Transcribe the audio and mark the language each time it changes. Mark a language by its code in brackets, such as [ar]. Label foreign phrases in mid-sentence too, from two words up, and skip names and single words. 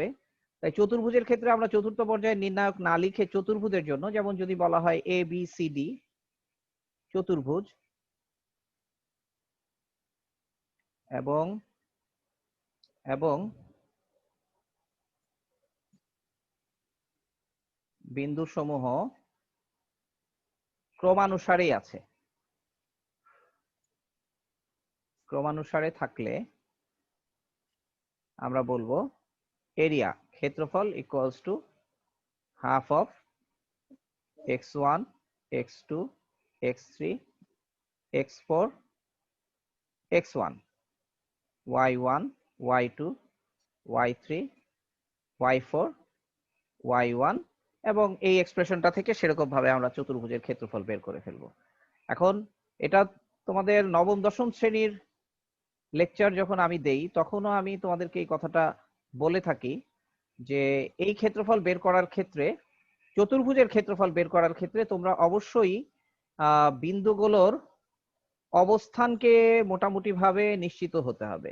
[bn] তাই চতুর্ভুজের ক্ষেত্রে আমরা চতুর্থ পর্যায়ের নির্ণায়ক না লিখে চতুর্ভুজের জন্য, যেমন যদি বলা হয় এ বি সি ডি চতুর্ভুজ, এবং এবং বিন্দু সমূহ ক্রমানুসারেই আছে, ক্রমানুসারে থাকলে আমরা বলবো এরিয়া ক্ষেত্রফল [en] equals to half of [bn] x1 x2 x3 x4 x1 y1 y2 y3 y4 y1 এবং এই এক্সপ্রেশনটা থেকে সেরকম ভাবে আমরা চতুর্ভুজের ক্ষেত্রফল বের করে ফেলবো। এখন এটা তোমাদের নবম দশম শ্রেণীর লেকচার যখন আমি দেই তখনও আমি তোমাদেরকে এই কথাটা বলে থাকি যে এই ক্ষেত্রফল বের করার ক্ষেত্রে, চতুর্ভুজের ক্ষেত্রফল বের করার ক্ষেত্রে তোমরা অবশ্যই বিন্দুগুলোর অবস্থানকে মোটামুটি ভাবে নিশ্চিত হতে হবে।